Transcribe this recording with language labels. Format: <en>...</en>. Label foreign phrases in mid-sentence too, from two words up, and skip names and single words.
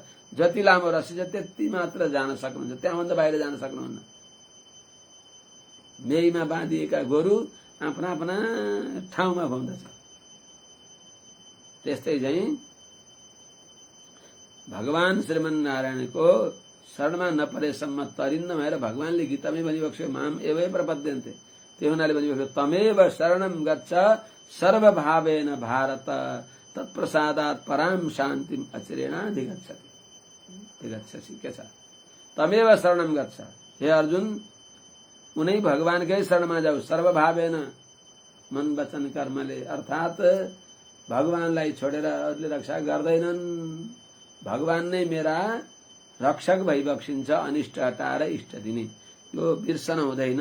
<ne>जति लामो रस्सी छ त्यति मात्र जान सक्नुहुन्छ, त्यहाँभन्दा बाहिर जान सक्नुहुन्न। मेहीमा बाँधिएका गोरु आफ्ना आफ्ना ठाउँमा घुम्दछ। त्यस्तै चाहिँ भगवान श्रीमन्नारायणको शरणमा नपरेसम्म तरिन्न भएर भगवानले गीतामै भनिबक्स्यो</ne> <sa>माम एवै प्रपद्यन्ते।</sa> <ne>त्यो हुनाले भनिबक्स्यो</ne> <sa>तमेव शरणम गच्छ सर्वभावेन भारत तत्प्रसादात् पराम शान्तिम अचिरेणाधिगच्छति।</sa> <ne>अधिगच्छसि के छ?</ne> <sa>तमेव शरणम गच्छ,</sa> <ne>हे अर्जुन उनै भगवानकै शरणमा जाऊ सर्वभावेन, मन वचन कर्मले। अर्थात् भगवानलाई छोडेर अरूले रक्षा गर्दैनन्। भगवान नै मेरा रक्षक भइबक्सिन्छ, अनिष्ट हटाएर इष्ट दिने। यो बिर्सन हुँदैन।</ne>